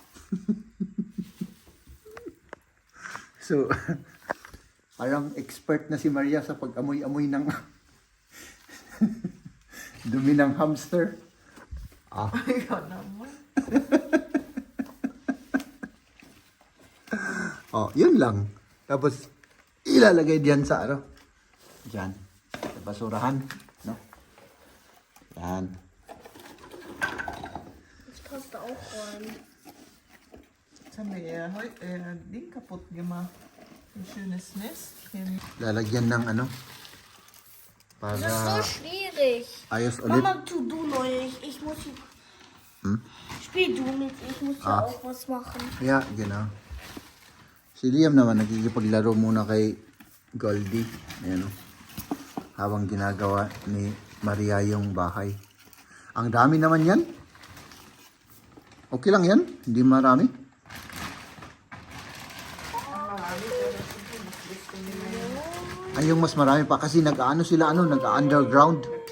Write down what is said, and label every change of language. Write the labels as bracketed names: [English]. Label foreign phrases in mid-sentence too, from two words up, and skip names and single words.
[Filipino] So, parang expert na si Maria sa pag-amoy-amoy ng dumi ng hamster. Ikaw naman. Oh, yun lang. Tapos, ilalagay diyan sa ano? Diyan. Sa basurahan. No? Yan. [German] Das passt da auch rein. Sabi, din kaputt gemacht. Ein schönes Nest. [Filipino] Lalagyan ng ano? Para [German] Das ist so schwierig. [Filipino] ayos ulit. [German] Mama, tu du neu. Ich muss. Spiel du mit. Ich muss ja auch was machen. Yeah, genau. [Filipino] Si Liam naman nagigipaglaro muna kay Goldie. Ayan o. Habang ginagawa ni Maria yung bahay. Ang dami naman yan. Okay lang yan. Hindi marami. Ay, yung mas marami pa kasi nag-ano sila, nag-underground.